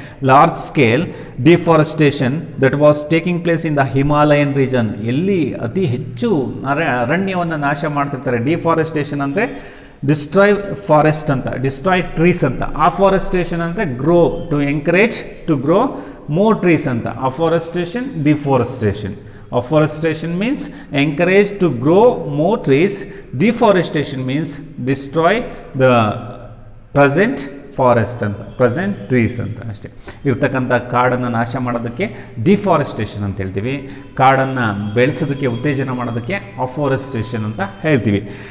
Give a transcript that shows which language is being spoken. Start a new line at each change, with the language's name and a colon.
English: Large scale deforestation that was taking place in the Himalayan region.
Kannada: ಎಲ್ಲಿ ಅತಿ ಹೆಚ್ಚು ಅರಣ್ಯವನ್ನು ನಾಶ ಮಾಡ್ತಿರ್ತಾರೆ.
English: Deforestation ಅಂದರೆ destroy forest ಅಂತ, destroy trees ಅಂತ. ಅಫಾರೆಸ್ಟೇಷನ್ ಅಂದರೆ grow, to encourage to grow more trees ಅಂತ. Afforestation, deforestation. Afforestation means encourage to grow more trees. Deforestation means destroy the present forest ಅಂತ, present trees ಅಂತ ಅಷ್ಟೇ.
Kannada: ಇರ್ತಕ್ಕಂಥ ಕಾಡನ್ನು ನಾಶ ಮಾಡೋದಕ್ಕೆ ಡಿಫಾರೆಸ್ಟೇಷನ್ ಅಂತ ಹೇಳ್ತೀವಿ. ಕಾಡನ್ನು ಬೆಳೆಸೋದಕ್ಕೆ ಉತ್ತೇಜನ ಮಾಡೋದಕ್ಕೆ ಅಫಾರೆಸ್ಟೇಷನ್ ಅಂತ ಹೇಳ್ತೀವಿ.